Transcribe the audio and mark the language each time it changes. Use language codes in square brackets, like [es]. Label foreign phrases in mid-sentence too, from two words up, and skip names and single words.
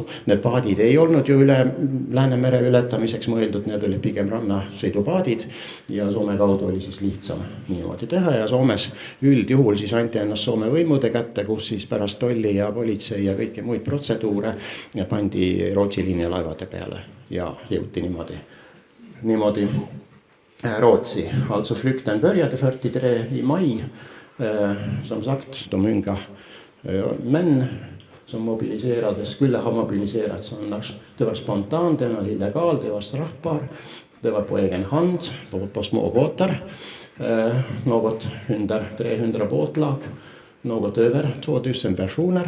[et] Need paadid ei olnud ju üle Läänemere ületamiseks mõeldud, need olid pigem rannasõidupaadid ja Soome kaudu oli siis lihtsam niimoodi teha ja Soomes üldjuhul siis anti ennast Soome võimude kätte, kus siis pärast tolli ja politsei ja kõiki muid protseduure pandi Rootsi liinialaevade peale ja jõuti niimoodi Rootsi. [sv] Also flykten började 43 i maj, som sagt, de unga män som mobiliserades, skulle ha mobiliserats annars. Det var spontant, det var illegal, det var straffbar, det var på egen hand, på små båtar, något 300 båtlag, något över 2000 personer.